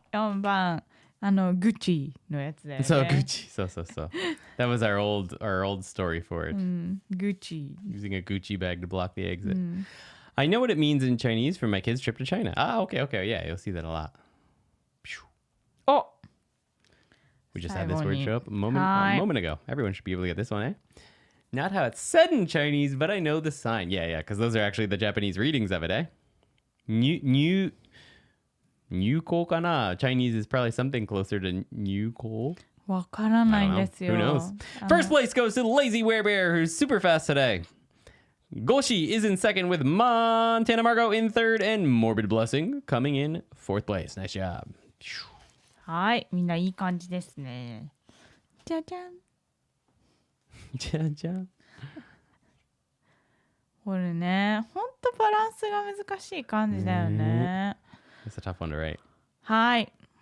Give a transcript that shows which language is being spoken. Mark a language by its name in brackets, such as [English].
[Japanese] 4番、グッチのやつだよね。 [English] So Gucci. So. That was our old story for it. [Japanese] グッチ。 [English] Using a Gucci bag to block the exit. I know what it means in Chinese for my kids' trip to China. Ah, okay. Yeah, you'll see that a lot. [Japanese] お [English] We just had this word show up a moment ago. Everyone should be able to get this one, eh? Not how it's said in Chinese, but I know the sign. Yeah, because those are actually the Japanese readings of it, eh? New ko kana? Chinese is probably something closer to new ko. [Japanese] わからないですよ。 [English] Who knows? First place goes to the Lazy Werebear, who's super fast today. Goshi is in second with Montana Margo in third, and Morbid Blessing coming in fourth place. Nice job. [Japanese] はい、みんないい感じですね。じゃじゃん。じゃじゃん。これね、ほんとバランスが難しい感じだよね。 [English] It's a tough one to write. [Japanese] はい。